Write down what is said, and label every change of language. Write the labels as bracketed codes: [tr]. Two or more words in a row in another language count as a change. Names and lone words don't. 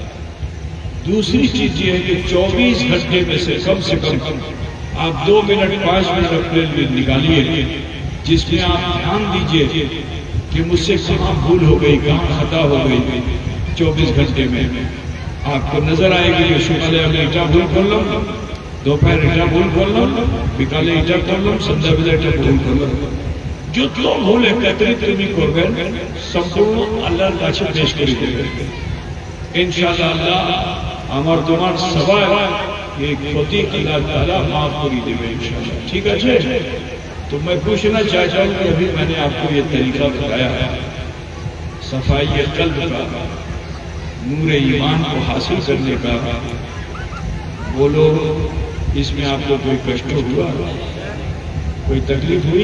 [ur] دوسری چیز یہ ہے کہ 24 گھنٹے میں سے کم آپ 2 منٹ 5 منٹ اپنے لیے نکالیے جس میں آپ دھیان دیجئے کہ مجھ سے کہاں بھول ہو گئی، کہاں خطا ہو گئی۔ 24 گھنٹے میں آپ کو نظر آئے گی کہ صبح میں ایٹا بھول کر لوں، دوپہر ایٹا بھول کر لوں، বিকালে ایٹا کر لوں، [bn] সন্ধ্যা বেলা [ur] ایٹا بھول کر لوں۔ جو بھول [bn] একত্রিত তুমি করবেন সম্পূর্ণ আল্লাহর কাছে পেশ করে দেবেন। ইনশাআল্লাহ আল্লাহ আমার তোমার সবাই এই ক্ষতি আল্লাহ তাআলা মাফ করে দেবে ইনশাআল্লাহ। ঠিক আছে? [ur] تو میں پوچھنا چاہتا ہوں کہ ابھی میں نے آپ کو یہ طریقہ بتایا ہے صفائی قلب کا، نور ایمان کو حاصل کرنے کا۔ بولو اس میں آپ کو کوئی کشٹ ہوا، کوئی تکلیف ہوئی؟